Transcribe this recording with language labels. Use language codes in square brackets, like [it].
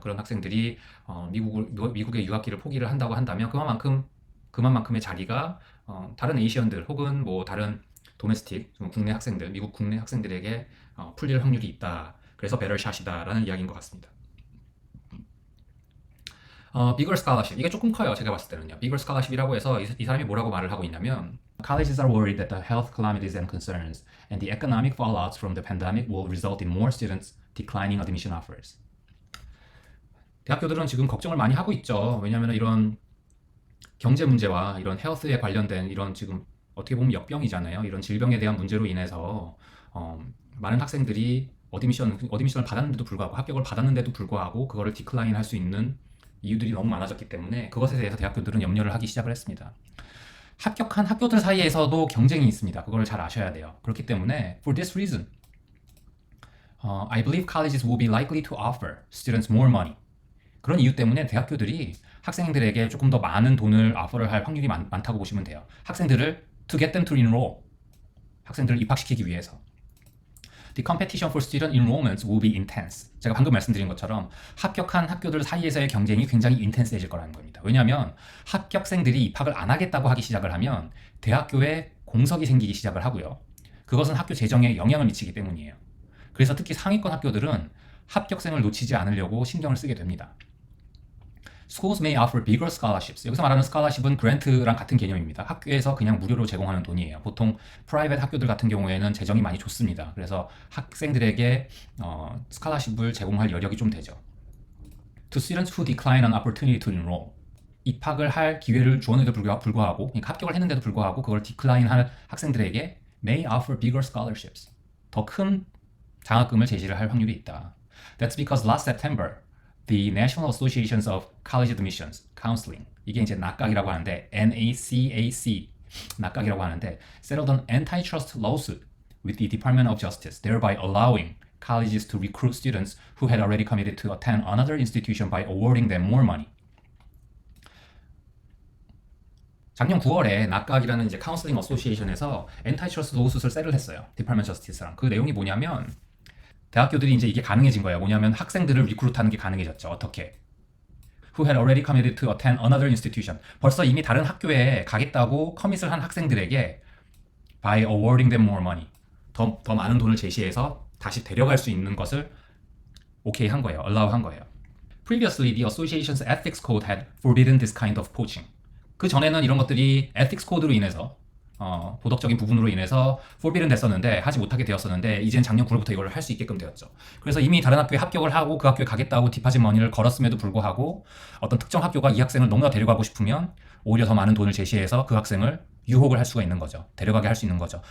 [ko] 그런 학생들이 미국의 유학기를 포기를 한다고 한다면 그만큼의 자리가 다른 에이시언들 혹은 뭐 다른 도메스틱 국내 학생들 미국 국내 학생들에게 풀릴 확률이 있다. 그래서 베럴샷이다라는 이야기인 것 같습니다. bigger scholarship 이게 조금 커요. 제가 봤을 때는요. [en] bigger scholarship이라고 해서 이 사람이 뭐라고 말을 하고 있냐면 Colleges are worried that the health calamities and concerns and the economic fallouts from the pandemic will result in more students declining admission offers. [ko] 대학교들은 지금 걱정을 많이 하고 있죠. 왜냐하면 이런 경제 문제와 이런 헬스에 관련된 이런 지금 어떻게 보면 역병이잖아요. 이런 질병에 대한 문제로 인해서 많은 학생들이 어드미션을 받았는데도 불구하고 합격을 받았는데도 불구하고 그거를 디클라인 할 수 있는 이유들이 너무 많아졌기 때문에 그것에 대해서 대학교들은 염려를 하기 시작을 했습니다. 합격한 학교들 사이에서도 경쟁이 있습니다. 그걸 잘 아셔야 돼요. 그렇기 때문에 [en] for this reason, I believe colleges will be likely to offer students more money. [ko] 그런 이유 때문에 대학교들이 학생들에게 조금 더 많은 돈을 오퍼를 할 확률이 많다고 보시면 돼요. 학생들을 [en] to get them to enroll. [ko] 학생들을 입학시키기 위해서. [en] The competition for student enrollments will be intense. [ko] 제가 방금 말씀드린 것처럼 합격한 학교들 사이에서의 경쟁이 굉장히 인텐스해질 거라는 겁니다. 왜냐하면 합격생들이 입학을 안 하겠다고 하기 시작을 하면 대학교에 공석이 생기기 시작을 하고요. 그것은 학교 재정에 영향을 미치기 때문이에요. 그래서 특히 상위권 학교들은 합격생을 놓치지 않으려고 신경을 쓰게 됩니다. [en] Schools may offer bigger scholarships. [ko] 여기서 말하는 scholarship은 grant랑 같은 개념입니다. 학교에서 그냥 무료로 제공하는 돈이에요. 보통 private 학교들 같은 경우에는 재정이 많이 좋습니다. 그래서 학생들에게 scholarship을 제공할 여력이 좀 되죠. [en] To students who decline an opportunity to enroll. [ko] 입학을 할 기회를 주었는데도 불구하고, 그러니까 합격을 했는데도 불구하고 그걸 decline 할 학생들에게 [en] may offer bigger scholarships. [ko] 더 큰 장학금을 제시를 할 확률이 있다. [en] That's because last September, the National Associations of College Admissions Counseling, [ko] 이게 이제 낙각이라고 하는데 [en] NACAC, 낙각이라고 하는데 settled an antitrust lawsuit with the Department of Justice, thereby allowing colleges to recruit students who had already committed to attend another institution by awarding them more money. [ko] 작년 9월에 낙각이라는 이제 카운슬링 어소시에이션에서 엔타이트러스트 로우수트를 세를 했어요. 디파트먼트 저스티스랑. 그 내용이 뭐냐면 대학교들이 이제 이게 가능해진 거예요. 뭐냐면 학생들을 리크루트하는 게 가능해졌죠. 어떻게? [en] Who had already committed to attend another institution. [ko] 벌써 이미 다른 학교에 가겠다고 커밋을 한 학생들에게 [en] by awarding them more money. [ko] 더 많은 돈을 제시해서 다시 데려갈 수 있는 것을 오케이 한 거예요. allow 한 거예요. [en] Previously, the association's ethics code had forbidden this kind of poaching. [ko] 그 전에는 이런 것들이 ethics 코드로 인해서 도덕적인 부분으로 인해서 forbidden 됐었는데 하지 못하게 되었었는데 이젠 작년 9월부터 이걸 할 수 있게끔 되었죠. 그래서 이미 다른 학교에 합격을 하고 그 학교에 가겠다고 디파짓 머니를 걸었음에도 불구하고 어떤 특정 학교가 이 학생을 너무나 데려가고 싶으면 오히려 더 많은 돈을 제시해서 그 학생을 유혹을 할 수가 있는 거죠. 데려가게 할 수 있는 거죠.